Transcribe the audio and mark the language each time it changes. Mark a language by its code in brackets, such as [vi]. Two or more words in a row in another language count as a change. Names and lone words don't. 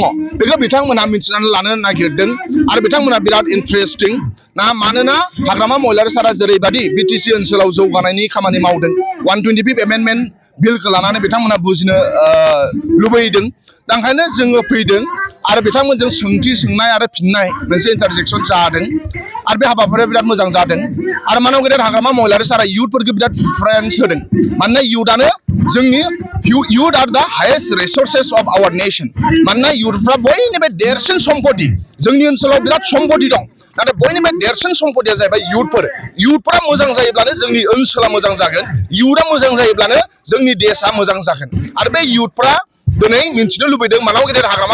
[brx] बेखौ बिथांमोना मिथिनानै लानो नागिरदों आरो बिथांमोना बिराद इन्ट्रेस्टिं ना मानोना हाग्रामा महिलारि सारा जेरैबायदि बिटिसि ओनसोलाव जौगानायनि खामानि मावदों 125 एमेन्डमेन्ट बिलखौ लानानै बिथांमोना बुजिनो लुबैदों दा ओंखायनो जोङो फैदों आरो बिथांमोनजों सोंथि सोंनाय आरो फिननाय मोनसे इन्टारजेक्सन जादों आरो बे हाबाफारिया बिराद मोजां जादों आरो मानाव गेदेर हाग्रामा महिलारि सारा इयुथफोरखौ बिराद प्रिफारेन्स होदों मानोना इयुथआनो जोंनि [en] youth are the highest resources of our nation [brx] मानोना youthफ्रा बयनिबो देरसिन सम्पति जोंनि ओनसोलाव बिराद सम्पति दं नाथाय बयनिबो देरसिन सम्पतिया जाहैबाय youthफोरा मोजां जायोब्लानो जोंनि ओनसोला मोजां जागोन youthआ मोजां जायोब्लानो जोंनि देशा मोजां जागोन आरो बे youthफ्रा दिनै मिथिनो लुबैदों मानाव गेदेर हाग्रामा